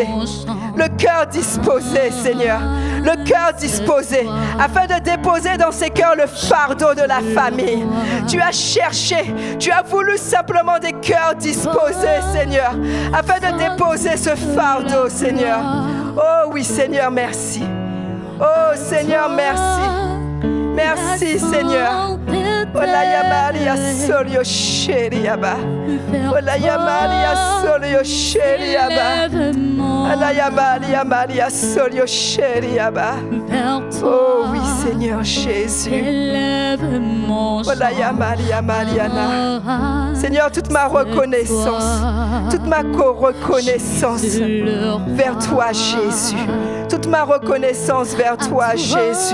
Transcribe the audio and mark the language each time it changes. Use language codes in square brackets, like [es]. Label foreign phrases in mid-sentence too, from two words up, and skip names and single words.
[fr] Le cœur disposé, Seigneur. Le cœur disposé, afin de déposer dans ses cœurs le fardeau de la famille. Tu as cherché, tu as voulu simplement des cœurs disposés, Seigneur, afin de déposer ce fardeau, Seigneur. Oh oui, Seigneur, merci. Oh Seigneur, merci. Merci, Seigneur. Olaya Maria Solio Sheriaba. Olaya Maria Solio Sheriaba. Olaya Maria Solio Sheriaba. Oh oui, Seigneur Jésus. Olaya Maria Mariana. Seigneur, toute ma reconnaissance, toute ma reconnaissance vers toi, Jésus. Toute ma reconnaissance vers toi, Jésus.